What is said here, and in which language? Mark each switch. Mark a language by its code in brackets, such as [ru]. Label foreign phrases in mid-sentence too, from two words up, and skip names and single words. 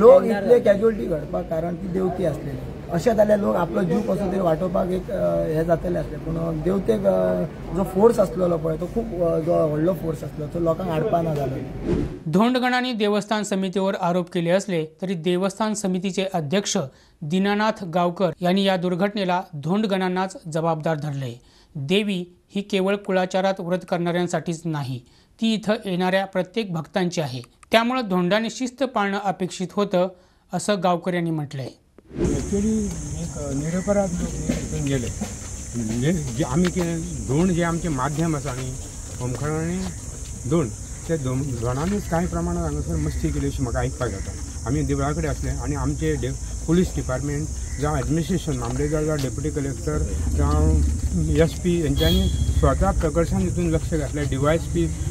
[kok] लोक इतले कॅज्युअलिटी घडपाक कारण ती देवती आसलेली अशें जाल्यार लोक आपलो जीव कसो तरी वाटोवपाक एक हें जातलें आसलें पूण देवतेक जो फोर्स आसलेलो पळय तो खूब जो व्हडलो फोर्स आसलो तो लोकांक हाडपाना जालो [mr] धोंडगणांनी देवस्थान समितीवर आरोप केले असले तरी देवस्थान समितीचे अध्यक्ष दीनानाथ गावकर यांनी या दुर्घटनेला धोंडगणांनाच जबाबदार धरले देवी ही केवळ कुळाचारात व्रत करणाऱ्यांसाठीच नाही ती इथं येणाऱ्या प्रत्येक भक्तांची आहे त्यामुळे धोंडाने शिस्त पाळणं अपेक्षित होतं असं गावकर यांनी म्हटलंय [kok] ॲक्च्युली एक निरपराध लोक तिथून गेले म्हणजे आमी कितें धोंड जे आमचें माध्यम आसा न्ही होमखण आनी धोंड ते धोंडानूच कांय प्रमाणांत हांगासर मस्ती केली अशी म्हाका आयकपाक जाता आमी देवळा कडेन असले आनी आमचे [en] police department [kok] जावं एडमिनिस्ट्रेशन मामलेदार जावं [en] deputy collector [kok] जावं SP हेंच्यांनी स्वता प्रकर्शान हितून लक्ष घातलें DYSP